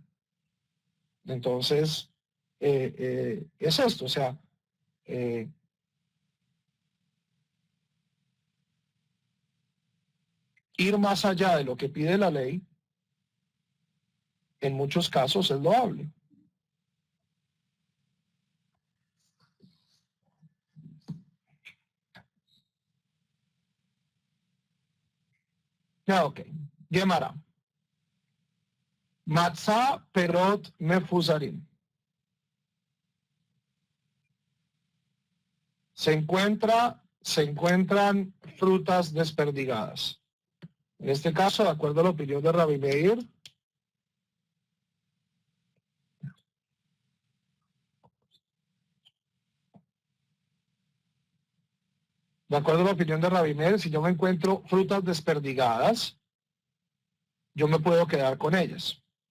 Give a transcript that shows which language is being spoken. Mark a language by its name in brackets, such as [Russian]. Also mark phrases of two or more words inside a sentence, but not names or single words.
[Spanish] Entonces, es esto, o sea, ir más allá de lo que pide la ley, en muchos casos es loable. Ya, ok. Gemara. [Hebrew] מצא פירות מפוזרים. [Spanish] Se encuentran frutas desperdigadas. En este caso, de acuerdo a la opinión de Rabbi Meir, si yo me encuentro frutas desperdigadas, yo me puedo quedar con ellas.